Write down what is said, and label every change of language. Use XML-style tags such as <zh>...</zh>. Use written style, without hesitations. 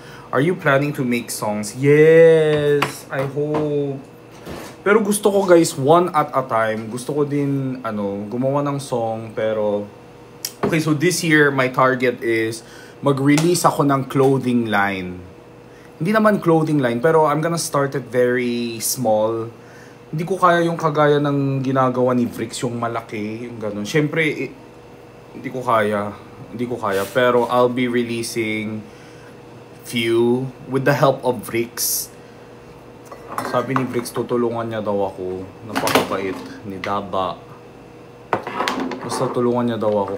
<en>Are you planning to make songs? Yes! I hope.</en> <tl>Pero gusto ko guys,</tl> <en>one at a time.</en> <tl>Gusto ko din, gumawa ng song.</tl> <en>Pero, okay, so this year, my target is</en> <tl>mag-release ako ng</tl> <en>clothing line.</en> <tl>Hindi naman</tl> <en>clothing line, pero I'm gonna start it very small.</en> <tl>Hindi ko kaya yung kagaya ng ginagawa ni Bricks, yung malaki, yung ganun. Siyempre, hindi ko kaya.</tl> <en>Pero I'll be releasing few with the help of Bricks.</en> <tl>Sabi ni Bricks, tutulungan niya daw ako. Napakabait ni Daba. Basta tulungan niya daw ako.</tl>